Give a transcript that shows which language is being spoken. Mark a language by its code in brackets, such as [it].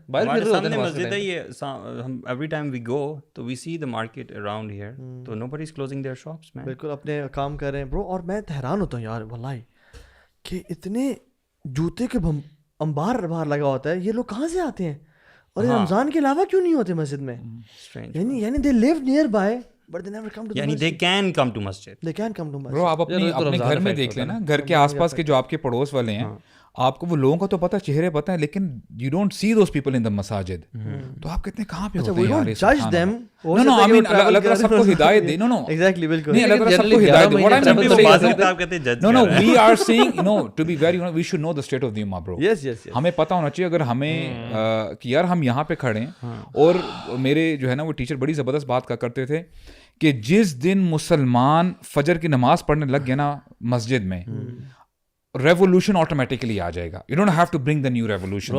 [ur] ہمارے سامنے مسجد ہے یہ, ہم [en] Every time we go تو we see the market around here, تو nobody is closing their shops man. [ur] بالکل اپنے کام کر رہے ہیں برو. اور میں حیران ہوتا ہوں یار واللہ کہ اتنے جوتے کے انبار باہر لگا ہوتا ہے, یہ لوگ کہاں سے آتے ہیں, اور رمضان کے علاوہ کیوں نہیں ہوتے مسجد میں. [en] یعنی they live nearby but they never come to the یعنی they can come to masjid. They can come to masjid. [ur] Bro, آپ اپنے گھر میں دیکھ لیں نا, گھر کے آس پاس کے جو آپ کے پڑوس والے ہیں, آپ کو وہ لوگوں کا تو پتہ, چہرے پتہ ہے, لیکن [en] you don't see those people in the masajid. [ur] تو آپ کہتے ہیں کہاں پہ ہوتے ہیں یار. [en] judge them. No, I mean [ur] اللہ تعالیٰ سب کو ہدایت دے. [en] No, exactly, [ur] بالکل نہیں, اللہ تعالیٰ سب کو ہدایت دے. [en] What I'm saying is [ur] آپ کہتے ہیں judge. [en] no, we are saying, to be very honest, we should know the state of the ummah, bro. Yes. [ur] ہمیں پتہ ہونا چاہیے. اگر ہمیں کہ یار ہم یہاں پہ کھڑے ہیں, اور میرے جو ہے نا وہ ٹیچر بڑی زبردست بات کا کرتے تھے کہ جس دن مسلمان فجر کی نماز پڑھنے لگ گیا نا مسجد میں, ریولیوشن آٹومیٹکلی آ جائے گا. [en] You don't have to bring the new revolution.